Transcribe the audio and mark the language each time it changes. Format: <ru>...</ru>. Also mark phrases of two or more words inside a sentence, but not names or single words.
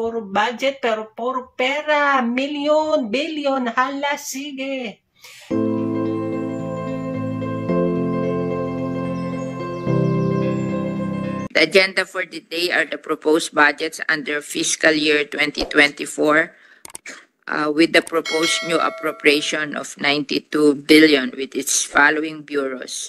<tl>puro budget, pero puro pera, milyon, bilyon, hala, sige.</tl> <en>The agenda for the day are the proposed budgets under fiscal year 2024 with the proposed new appropriation of 92 billion with its following bureaus.</en>